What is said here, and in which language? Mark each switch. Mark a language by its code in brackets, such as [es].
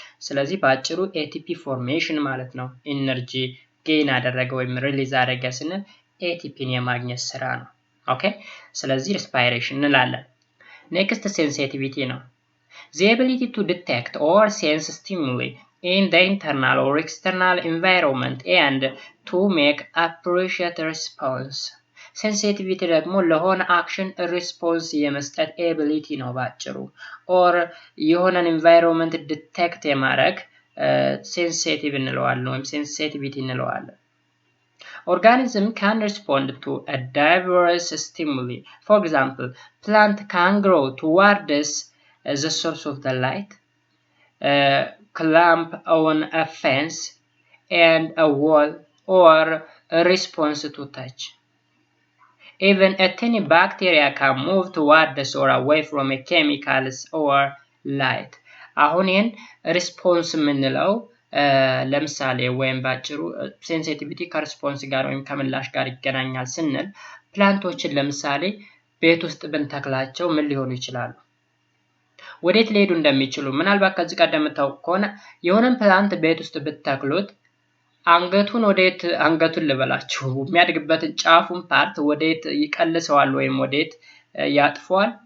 [am] ስለዚህ በአጭሩ ኤቲፒ ፎርሜሽን ማለት ነው። ኢነርጂ ጌን አደረገ ወይም ሪሊዝ አደረገ ስንል ኤቲፒን የማግኘት ስራ ነው። ኦኬ፣ ስለዚህ ሪስፓይሬሽን እንላለን። ኔክስት ሴንሲቲቪቲ ነው። [en] the ability to detect or sense stimuli in the internal or external environment and to make appropriate response. [am] ሴንሲቲቪቲ ደግሞ ለሆነ አክሽን ሪስፖንስ የመስጠት ኤቢሊቲ ነው ባጭሩ። ኦር የሆነን ኢንቫይሮንመንት ዲቴክት የማድረግ ሴንሲቲቭ እንለዋለን ወይም ሴንሲቲቪቲ እንለዋለን። [en] Organism can respond to a diverse stimuli. For example, plant can grow towards the source of the light, climb on a fence and a wall, or response to touch. Even a tiny bacteria can move towards or away from a chemicals or light. [am] አሁን ይህን ሪስፖንስ የምንለው ለምሳሌ ወይም ባጭሩ ሴንሲቲቪቲ ከሪስፖንስ ጋር ወይም ከምላሽ ጋር ይገናኛል ስንል ፕላንቶችን ለምሳሌ ቤት ውስጥ ብንተክላቸው ምን ሊሆኑ ይችላሉ? ወዴት ሊሄዱ እንደሚችሉ ምናልባት ከዚህ ቀደም ታውቁ ከሆነ የሆነን ፕላንት ቤት ውስጥ ብትተክሉት አንገቱን ልበላችሁ የሚያድግበትን ጫፉን ፓርት ወዴት ይቀልሰዋል ወይም ወዴት ያጥፈዋል?